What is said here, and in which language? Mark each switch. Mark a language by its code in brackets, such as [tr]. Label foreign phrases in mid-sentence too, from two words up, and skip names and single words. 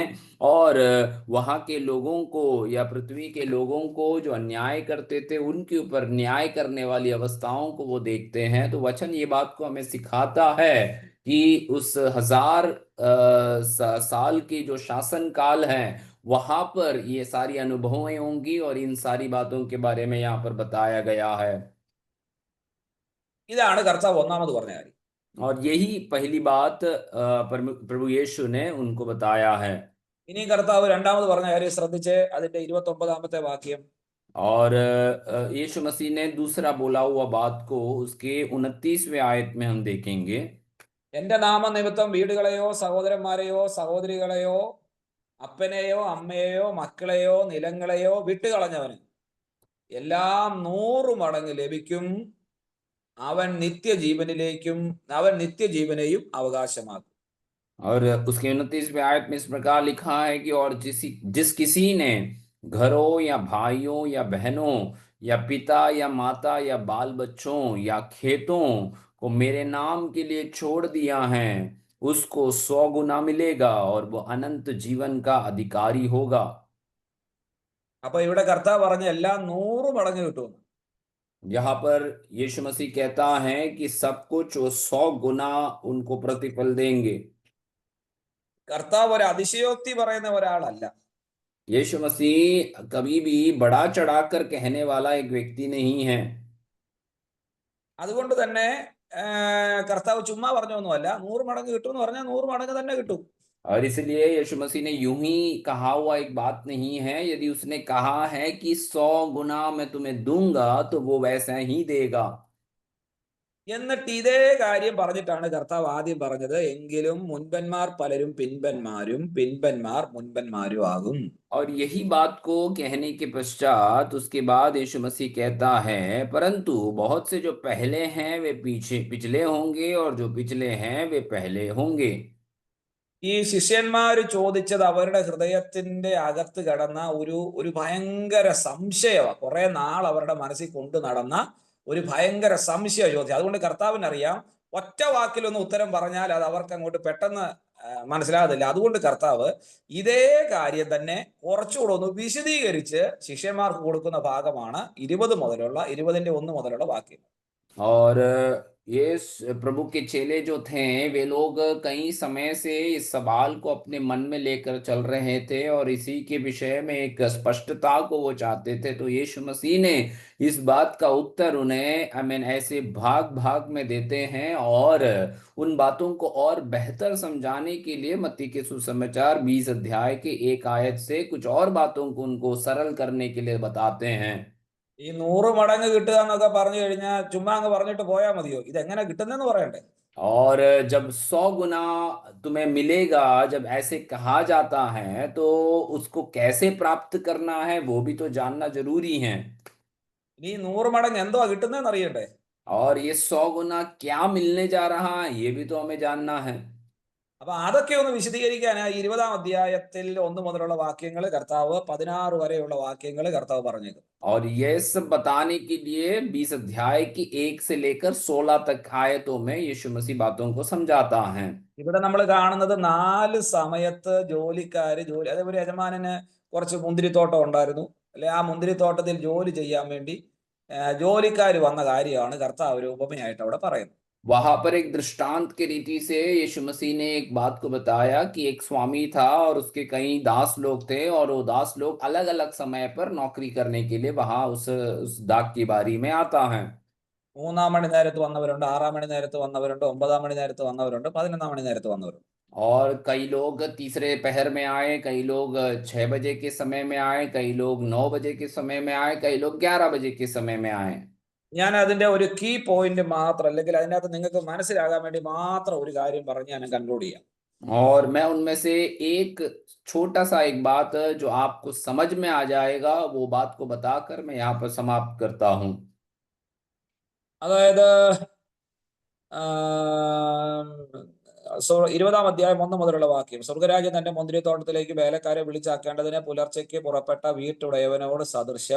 [hi] और वहां के लोगों को या पृथ्वी के लोगों को जो अन्याय करते थे उनके ऊपर न्याय करने वाली अवस्थाओं को वो देखते हैं। तो वचन ये बात को हमें सिखाता है कि उस 1000 साल की जो शासन काल है वहां पर ये सारी अनुभवें होंगी और इन सारी बातों के बारे में यहाँ पर बताया गया है। [ml] ഇതാണ് കർത്താവ് ഒന്നാമത് പറഞ്ഞ കാര്യം. [hi] और यही पहली बात प्रभु यीशु ने उनको बताया है। [ml] ഇനി കർത്താവ് രണ്ടാമത് പറഞ്ഞ കാര്യം ശ്രദ്ധിച്ച് അതിന്റെ 29-ാമത്തെ വാക്യം. [hi] और यीशु मसीह ने दूसरा बोला हुआ बात को उसके 29वें आयत में हम देखेंगे। [ml] എന്റെ നാമനിമിത്തം വീടുകളെയോ സഹോദരന്മാരെയോ സഹോദരികളെയോ അപ്പനെയോ അമ്മയെയോ മക്കളെയോ നിലങ്ങളെയോ വിട്ടുകളഞ്ഞവന് എല്ലാം 100 മടങ്ങ് ലഭിക്കും. അവൻ നിത്യജീവനെയും അവകാശമാക്കും. [hi] और उसके 29वें आयत में इस प्रकार लिखा है कि और जिस किसी ने घरों या भाइयों या बहनों या पिता या माता या बाल बच्चों या खेतों को मेरे नाम के लिए छोड़ दिया है उसको 100 गुना मिलेगा और वो अनंत जीवन का अधिकारी होगा। [ml] അപ്പൊ ഇവിടെ കർത്താവ് പറഞ്ഞ എല്ലാം 100 മടങ്ങ് കിട്ടും. [hi] यहाँ पर यीशु मसीह कहता है कि सब कुछ वो 100 गुना उनको प्रतिफल देंगे। [ml] കർത്താവ് ഒരു അതിശയോക്തി പറയുന്ന ഒരാളല്ല. [hi] यीशु मसीह कभी भी बढ़ा चढ़ाकर कहने वाला एक व्यक्ति नहीं है। [ml] അതുകൊണ്ട് തന്നെ കർത്താവ് ചുമ്മാ പറഞ്ഞൊന്നുമല്ല. 100 മടങ്ങ് കിട്ടും എന്ന് പറഞ്ഞാൽ 100 മടങ്ങ് തന്നെ കിട്ടും. [hi] और इसलिए यीशु मसीह ने यूं ही कहा हुआ एक बात नहीं है। यदि उसने कहा है कि 100 गुना मैं तुम्हें दूंगा तो वो वैसा ही देगा। [ml] എന്നിട്ട് ഇതേ കാര്യം പറഞ്ഞിട്ടാണ് കർത്താവ് ആദ്യം പറഞ്ഞത്, എങ്കിലും മുൻപന്മാർ പലരും പിൻപന്മാരും പിൻപന്മാർ मुनपन्माരും ആകും. [hi] और यही बात को कहने के पश्चात उसके बाद यीशु मसीह कहता है परंतु बहुत से जो पहले हैं वे पीछे पिछले होंगे और जो पिछले हैं वे पहले होंगे। [ml] ഈ ശിഷ്യന്മാര് ചോദിച്ചത് അവരുടെ ഹൃദയത്തിന്റെ അകത്ത് കടന്ന ഒരു ഭയങ്കര സംശയമാണ്. കുറെ നാൾ അവരുടെ മനസ്സിൽ കൊണ്ടു നടന്ന ഒരു ഭയങ്കര സംശയ ചോദ്യം. അതുകൊണ്ട് കർത്താവിനറിയാം ഒറ്റ വാക്കിലൊന്ന് ഉത്തരം പറഞ്ഞാൽ അത് അവർക്ക് അങ്ങോട്ട് പെട്ടെന്ന് മനസ്സിലാകത്തില്ല. അതുകൊണ്ട് കർത്താവ് ഇതേ കാര്യം തന്നെ കുറച്ചുകൂടെ ഒന്ന് വിശദീകരിച്ച് ശിഷ്യന്മാർക്ക് കൊടുക്കുന്ന ഭാഗമാണ് 20-ന്റെ 1 മുതലുള്ള വാക്യം. [hi] और प्रभु के चेले जो थे वे लोग कई समय से इस सवाल को अपने मन में लेकर चल रहे थे और इसी के विषय में एक स्पष्टता को वो चाहते थे। तो यीशु मसीह ने इस बात का उत्तर उन्हें ऐसे भाग भाग में देते हैं और उन बातों को और बेहतर समझाने के लिए मत्ती के सुसमाचार 20 अध्याय के 1 आयत से कुछ और बातों को उनको सरल करने के लिए बताते हैं। [ml] ഈ 100 മടങ്ങ് കിട്ടുക എന്നൊക്കെ പറഞ്ഞു കഴിഞ്ഞാൽ ചുമ്മാ അങ്ങ് പറഞ്ഞിട്ട് പോയാൽ മതിയോ? ഇതെങ്ങനെ കിട്ടുന്നെന്ന് പറയണ്ടേ? [hi] और जब 100 गुना तुम्हें मिलेगा जब ऐसे कहा जाता है तो उसको कैसे प्राप्त करना है वो भी तो जानना जरूरी है। [ml] ഇനി 100 മടങ്ങ് എന്തുവാ കിട്ടുന്നതെന്ന് അറിയണ്ടേ? [hi] और ये 100 गुना क्या मिलने जा रहा है ये भी तो हमें जानना है। [ml] അപ്പൊ അതൊക്കെ ഒന്ന് വിശദീകരിക്കാനായി 20-ാം അധ്യായത്തിൽ 1 മുതലുള്ള വാക്യങ്ങൾ കർത്താവ് 16 വരെയുള്ള വാക്യങ്ങൾ കർത്താവ് പറഞ്ഞേക്കും. [hi] और ये सब बताने के लिए 20 अध्याय की 1 से लेकर 16 तक आयतों में यीशु मसीह बातों को समझाता है। [ml] ഇവിടെ നമ്മൾ കാണുന്നത് 4 സമയത്ത് അതേപോലെ യജമാനന് കുറച്ച് മുന്തിരിത്തോട്ടം ഉണ്ടായിരുന്നു. അല്ലെ, ആ മുന്തിരിത്തോട്ടത്തിൽ ജോലി ചെയ്യാൻ വേണ്ടി ജോലിക്കാർ വന്ന കാര്യമാണ് കർത്താവ് ഒരു ഉപമയായിട്ട് അവിടെ പറയുന്നത്. [hi] वहां पर एक दृष्टांत के रीति से यीशु मसीह ने एक बात को बताया कि एक स्वामी था और उसके कई दास लोग थे और वो दास लोग अलग अलग समय पर नौकरी करने के लिए वहां उस दाग की बारी में आता है। [ml] 3-ാം മണി നേരത്ത് വന്നവരുണ്ട്, 6-ാം മണി നേരത്ത് വന്നവരുണ്ട്, 9-ാം മണി നേരത്ത് വന്നവരുണ്ട്, 11-ാം മണി നേരത്ത് വന്നവരുണ്ട്. [hi] और कई लोग तीसरे पहर में आए, कई लोग 6 बजे के समय में आए, कई लोग 9 बजे के समय में आए, कई लोग 11 बजे के समय में आए। [ml] ഞാൻ അതിന്റെ ഒരു [en] key point [ml] മാത്രം, അല്ലെങ്കിൽ അതിനകത്ത് നിങ്ങൾക്ക് മനസ്സിലാകാൻ വേണ്ടി മാത്രം ഒരു കാര്യം പറഞ്ഞ് ഞാൻ കൺക്ലൂഡ് ചെയ്യാം. [hi] और मैं उनमें से एक छोटा सा एक बात जो आपको समझ में आ जाएगा वो बात को बताकर मैं यहाँ पर समाप्त करता हूँ। [ml] അതായത് 20-ാം അധ്യായം 1 മുതലുള്ള വാക്യം, സ്വർഗരാജ്യം തന്റെ മുന്തിരിത്തോട്ടത്തിലേക്ക് വേലക്കാരെ വിളിച്ചാക്കേണ്ടതിന് പുലർച്ചയ്ക്ക് പുറപ്പെട്ട വീട്ടുടയവനോട് സദൃശ്യം.